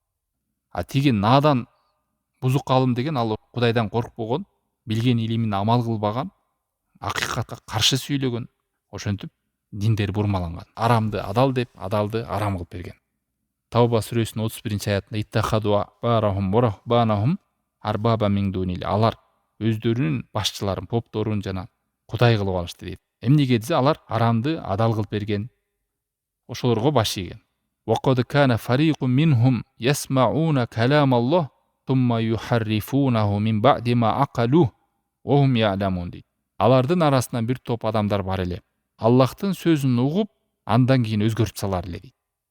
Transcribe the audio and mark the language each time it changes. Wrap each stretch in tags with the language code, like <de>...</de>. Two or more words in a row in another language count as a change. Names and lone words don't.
<ky>Тиги надан бузук алым деген ал Кудайдан коркпогон, билген илимине амал кылбаган, акыйкатка каршы сүйлөгөн, ошентип диндер бурмаланган. Арамды адал деп, адалды арам кылып берген. Тауба сүрөсүнүн 31-аятында</ky> <ar>اتخذوا أحبارهم ورهبانهم أربابا من دون.</ar> <ky>Алар өздөрүнүн башчыларын, попторун жана Кудай кылып алышты дейт. Эмнеге десе, алар арамды адал кылып берген. Ошолорго баш ийген.</ky> <ar>وقد كان فريق منهم يسمعون كلام الله ثم يحرفونه من بعد ما عقلوه وهم يعلمون дейт.</ar> <ky>Алардын арасынан бир топ адамдар бар эле. Аллахтын сөзүн угуп, андан кийин өзгөртүп салар эле дейт.</ky>